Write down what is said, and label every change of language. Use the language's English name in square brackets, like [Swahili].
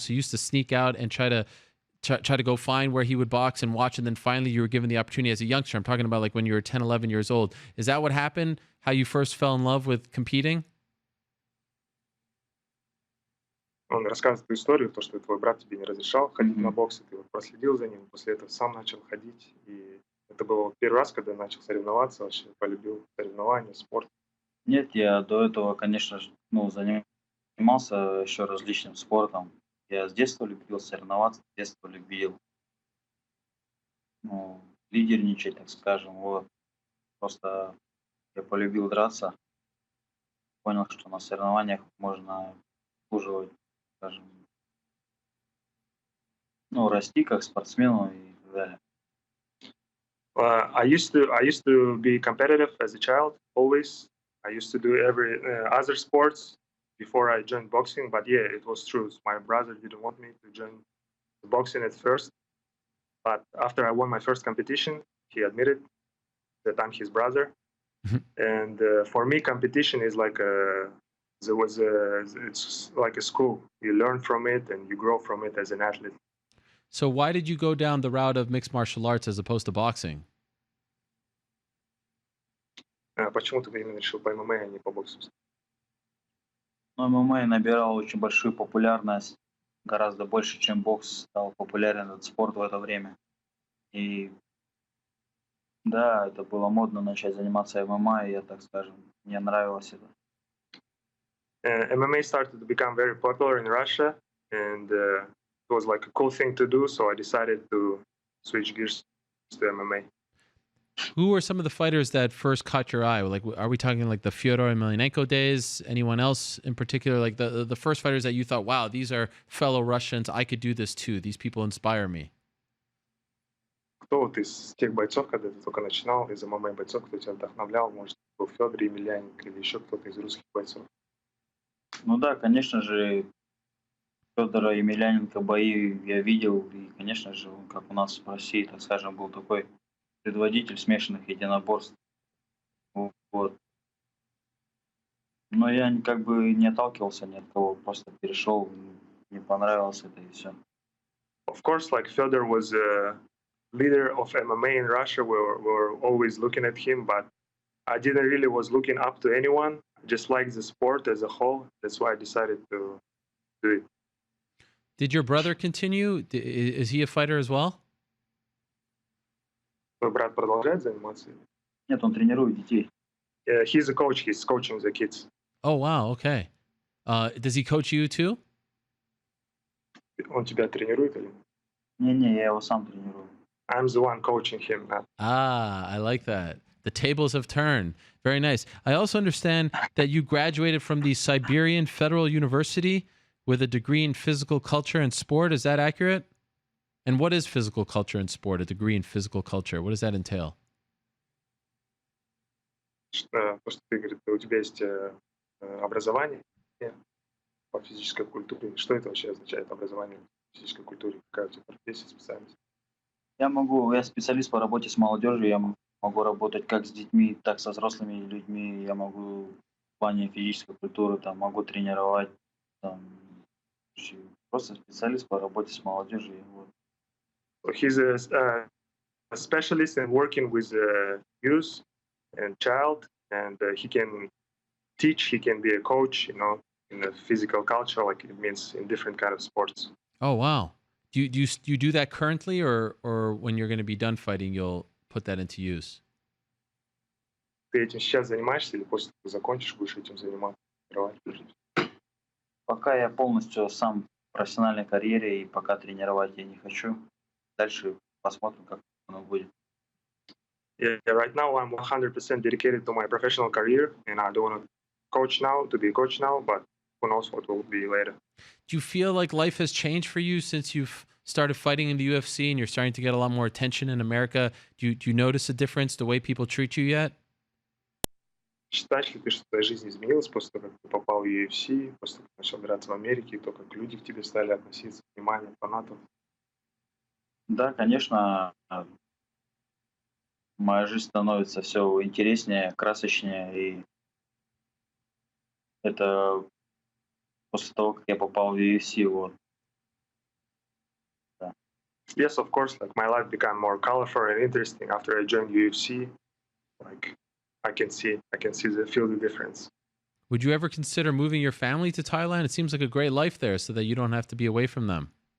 [English] So you used to sneak out and try to go find where he would box and watch, and then finally you were given the opportunity as a youngster. I'm talking about like when you were 10, 11 years old. Is that what happened? How you first fell in love with competing? [Russian] Он рассказывает эту историю, то, что твой брат тебе не разрешал ходить на бокс, и ты вот проследил за ним, после этого сам начал ходить, и это был первый раз, когда начал соревноваться, вообще полюбил соревнования, спорт. Нет, я до этого, конечно же, занимался еще различным спортом. Я с детства любил соревноваться, с детства любил лидерничать, так скажем. Вот. Просто я полюбил драться, понял, что на соревнованиях можно заслуживать, скажем, расти как спортсмену и так далее. [English] I used to be competitive as a child, always. I used to do every other sports before I joined boxing, but yeah, it was true. My brother didn't want me to join boxing at first, but after I won my first competition, he admitted that I'm his brother. And for me, competition is like it's like a school. You learn from it and you grow from it as an athlete. So why did you go down the route of mixed martial arts as opposed to boxing? [Russian] Почему ты именно решил по ММА, а не по боксу? ММА набирал очень большую популярность, гораздо больше, чем бокс стал популярен этот спорт в это время. И да, это было модно начать заниматься ММА, и я, так скажем, мне нравилось это. [English] MMA started to become very popular in Russia, and it was like a cool thing to do, so I decided to switch gears to MMA. Who were some of the fighters that first caught your eye? Like, are we talking like the Fyodor Emelianenko days? Anyone else in particular? Like the first fighters that you thought, wow, these are fellow Russians. I could do this too. These people inspire me. [Russian] Кто вот из тех бойцов, когда ты только начинал, из ММА бойцов, кто тебя вдохновлял? Может, был Федор Емельяненко или еще кто-то из русских бойцов? Ну да, конечно же, Федора Емельяненко бои я видел, и, конечно же, он, как у нас в России, так скажем, был такой предводитель смешанных единоборств. Вот. Но я как бы не отталкивался ни от кого, просто перешел, мне понравилось это и все. [English] Of course, like Fedor was a leader of MMA in Russia. We were always looking at him, but I didn't really was looking up to anyone. I just liked the sport as a whole. That's why I decided to do it. Did your brother continue? Is he a fighter as well? [Russian] Твой брат продолжает заниматься? Нет, он тренирует детей. [English] He's a coach. He's coaching the kids. Oh, wow. Okay. Does he coach you too? [Russian] Он тебя тренирует или? Не-не, я его сам тренирую. [English] I'm the one coaching him. I like that. The tables have turned. Very nice. I also understand that you graduated from the Siberian Federal University with a degree in physical culture and sport. Is that accurate? And what is physical culture in sport? A degree in physical culture. What does that entail? [Russian] То, что ты говоришь, у тебя есть образование по физической культуре. Что это вообще означает, образование по физической культуре? Какая у тебя профессия, специальность? Я специалист по работе с молодежью, я могу работать как с детьми, так со взрослыми людьми, я могу в плане физической культуры, там, могу тренировать, там, просто специалист по работе с молодежью. Вот. [English] So he's a specialist in working with youth and child, and he can teach, he can be a coach, you know, in the physical culture, like it means in different kind of sports. Oh, wow. Do you do that currently, or when you're going to be done fighting, you'll put that into use? [Russian] Ты этим сейчас занимаешься или после того, как закончишь, будешь этим заниматься? Пока я полностью сам в профессиональной карьере, и пока тренировать я не хочу. Дальше посмотрим, как оно будет. [English] Yeah, right now I'm 100% dedicated to my professional career, and I don't want to coach now, to be a coach now, but who knows what will be later. Do you feel like life has changed for you since you've started fighting in the UFC and you're starting to get a lot more attention in America? Do you notice a difference the way people treat you yet? [Russian] Считаешь ли ты, что твоя жизнь изменилась после того, как ты попал в UFC, после того, как начал драться в Америке, и то, как люди к тебе стали относиться, внимание фанатов? Да, конечно, моя жизнь становится все интереснее, красочнее, и это после того, как я попал в UFC, вот. Да. [English] Yes, of course, like my life became more colorful and interesting after I joined UFC. Like I can feel the difference. Would you ever consider moving your family to Thailand? It seems like a great life there so that you don't have to be away from them.